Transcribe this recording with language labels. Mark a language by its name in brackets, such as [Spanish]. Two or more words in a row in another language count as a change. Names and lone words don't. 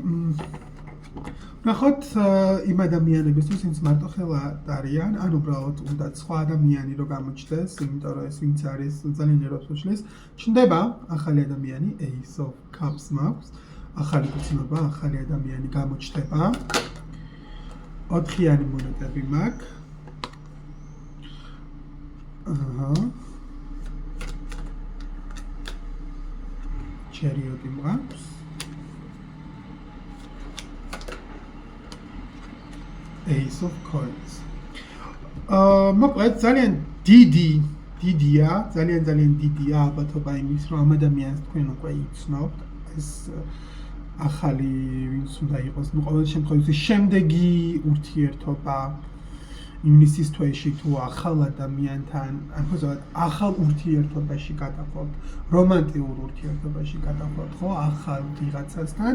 [Georgian] ნახოთ იმ ადამიანებისთვის, ვინც მარტოხელა არიან, ან უბრალოდ უნდა სხვა ადამიანი რომ გამოჩნდეს, იმიტომ რომ ეს ვინც არის ძალიან ერობს უშლის, ჩნდება ახალი ადამიანი, Ace of Cups მაქვს, ახალი გრძნობა, ახალი ადამიანი გამოჩნდება. 4-იანი მონეტები მაქვს. Chariot მაქვს. Ace of Coins. მოკლედ ძალიან დიდია, ძალიან დიდია ალბათობა იმის, რომ ამ ადამიანს თქვენ უკვე იცნობთ. ეს ახალი ვინც უნდა იყოს, ну ყოველ შემთხვევაში შემდეგი ურთიერთობა იმისის თვეში თუ ახალ ადამიანთან, ანუ ახალ ურთიერთობაში გადახვევთ, რომანტიურ ურთიერთობაში გადახვევთ, ხო, ახალ ვიღაცასთან.